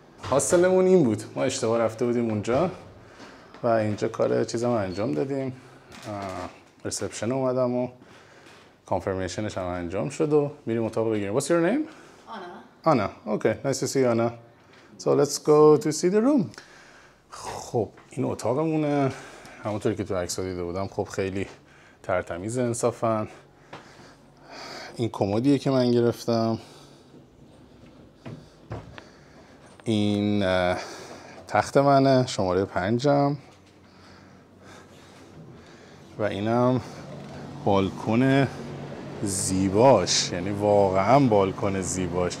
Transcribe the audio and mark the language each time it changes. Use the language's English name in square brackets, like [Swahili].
[Persian] هاستلمون این بود، ما اشتباه رفته بودیم اونجا و اینجا کار چیزم انجام دادیم. رسپشن اومدم و کانفرمیشنش هم انجام شد و میریم اتاق بگیریم. [English] What's your name? Anna. Okay, nice to see you, Anna. So let's go to see the room. [Persian] خب این اتاقمونه. همونطوری که تو عکس دیده بودم خب خیلی ترتمیز انصافا. این کمدیه که من گرفتم، این تخت منه شماره 5م و اینم بالکن زیباش، یعنی واقعا بالکن زیباش.